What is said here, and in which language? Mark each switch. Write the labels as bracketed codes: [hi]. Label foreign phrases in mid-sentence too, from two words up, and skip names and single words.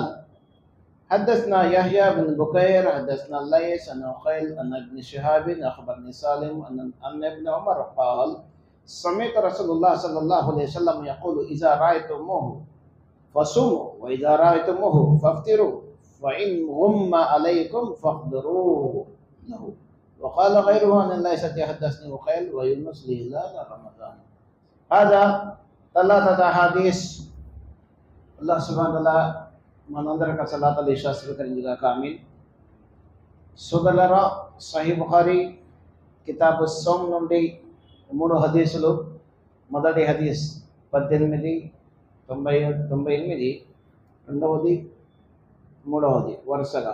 [ar] حدثنا يحيى بن بكير حدثنا الليث عن عقيل عن ابن شهاب أخبرني سالم أن ابن عمر قال سمعت رسول الله صلى الله عليه وسلم يقول إذا رأيتموه فصوموا وإذا رأيتموه فافطروا فإن غم عليكم فاقدروا له. وقال غيره عن الليث حدثني عقيل ويونس لهلال رمضان. هذا ثلاثة أحاديث. الله سبحانه وتعالى [te] మనందరికీ సలాతుల్ ఇషా స్వీకరించుగాక. ఆమీన్. సోదరులారా, సహీ బుఖారీ కితాబు సౌమ్ నుండి 3 హదీసులు. మొదటి హదీస్ 1898, రెండవది 3వది వరుసగా.